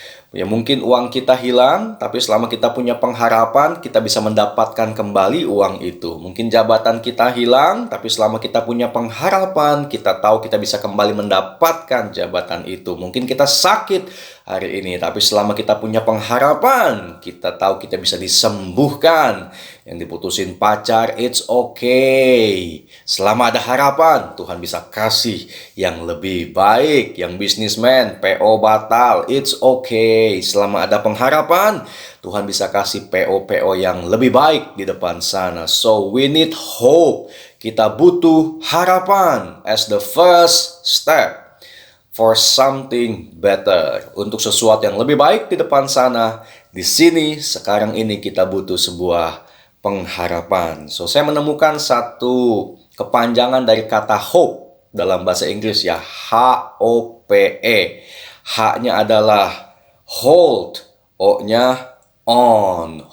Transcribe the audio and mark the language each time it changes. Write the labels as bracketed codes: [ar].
[id] Ya mungkin uang kita hilang, tapi selama kita punya pengharapan, kita bisa mendapatkan kembali uang itu. Mungkin jabatan kita hilang, tapi selama kita punya pengharapan, kita tahu kita bisa kembali mendapatkan jabatan itu. Mungkin kita sakit hari ini, tapi selama kita punya pengharapan, kita tahu kita bisa disembuhkan. Yang diputusin pacar, [en] it's okay. [id] Selama ada harapan, Tuhan bisa kasih yang lebih baik. Yang bisnismen, PO batal, [en] it's okay. [id] Selama ada pengharapan, Tuhan bisa kasih PO-PO yang lebih baik di depan sana. [en] So we need hope. [id] Kita butuh harapan [en] as the first step for something better. [id] Untuk sesuatu yang lebih baik di depan sana, di sini, sekarang ini kita butuh sebuah pengharapan. So, saya menemukan satu kepanjangan dari kata hope dalam bahasa Inggris ya, H-O-P-E. H-nya adalah hold, O-nya on.